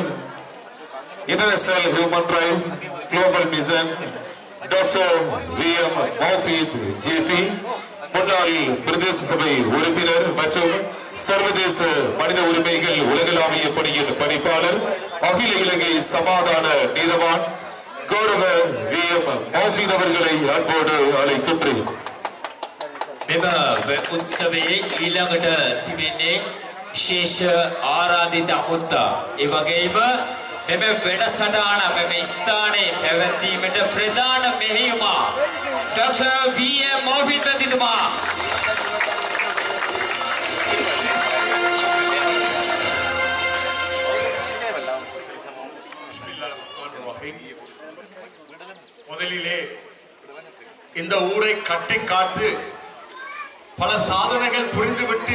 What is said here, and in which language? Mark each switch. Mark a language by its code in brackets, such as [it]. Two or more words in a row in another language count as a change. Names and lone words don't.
[en] International Human Rights Global Mission Doctor [ta] VM மௌஃபீத் JP, முன்னாள் பிரதேச சபை உறுப்பினர் மற்றும் சர்வதேச மனித உரிமைகள் உலகளாவிய பணியின் பணிப்பாளர், அகில இலங்கை சமாதான நீதவான் கௌரவ VM மௌஃபீத் அவர்களை அன்போடு அழைக்கின்றேன். [si] මෙම උත්සවයේ ඊළඟට තිබෙන්නේ විශේෂ ආරාධිත අමුත්තා. ඒ වගේම මෙම වැඩසටහන මෙම ස්ථානයේ පැවැත්වීමට ප්‍රධාන මෙහෙයුමා ඩොක්ටර් VM මෞෆීත් මැතිතුමා. [ta] முதலிலே இந்த ஊரை கட்டி காத்து பல சாதனைகள் புரிந்துவிட்டு